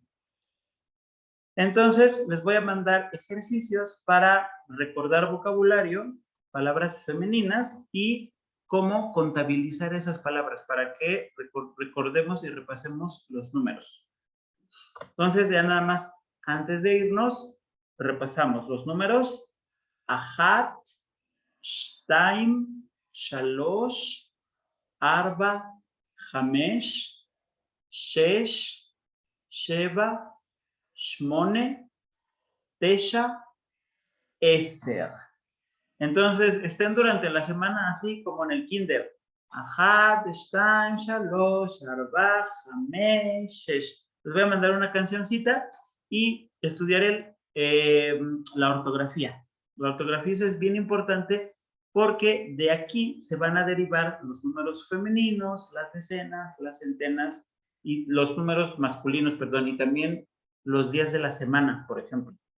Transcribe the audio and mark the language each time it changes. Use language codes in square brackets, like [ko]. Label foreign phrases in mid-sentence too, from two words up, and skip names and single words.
[es] Entonces, les voy a mandar ejercicios para recordar vocabulario, palabras femeninas y cómo contabilizar esas palabras para que recordemos y repasemos los números. Entonces, ya nada más, antes de irnos, repasamos los números. [he] אחת, שתיים, שלוש, ארבע, חמש, שש, שבע, שמונה, תשע, עשר. [es] Entonces, estén durante la semana así como en el kinder. [he] אחד, שתיים, שלוש, ארבע, חמש, שש. [es] Les voy a mandar una cancioncita y estudiar la ortografía. La ortografía es bien importante porque de aquí se van a derivar los números femeninos, las decenas, las centenas y los números masculinos, perdón, y también los días de la semana, por ejemplo.